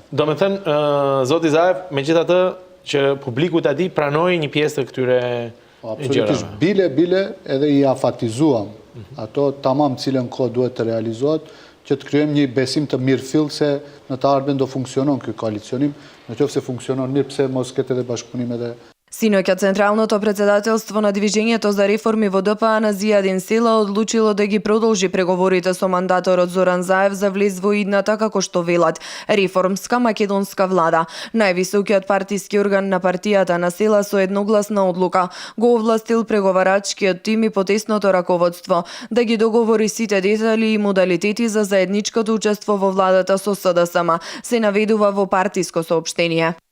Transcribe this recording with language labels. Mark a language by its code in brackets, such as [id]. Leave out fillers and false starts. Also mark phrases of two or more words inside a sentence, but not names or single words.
[sq] Do me thënë, zoti Zaev, megjithatë që publiku ta di, pranoi një pjesë të këtyre Absolutisht, gjërave. bile edhe i afatizuam ato tamam cilën kohë duhet të realizohet, që të kryejmë një besim të mirëfill se në të ardhmen do funksionon ky koalicionim, nëse funksionon mirë, pse mos ketë edhe bashkëpunim edhe [mk] Синоќа Централното претседателство на Движењето за реформи во ДПА на Зијадин Села одлучило да ги продолжи преговорите со мандаторот Зоран Заев за влез во идната, како што велат, реформска македонска влада. Највисокиот партиски орган на партијата на Села со едногласна одлука го овластил преговарачкиот тим и потесното раководство да ги договори сите детали и модалитети за заедничкото учество во владата со СДСМ, се наведува во партиско соопштение.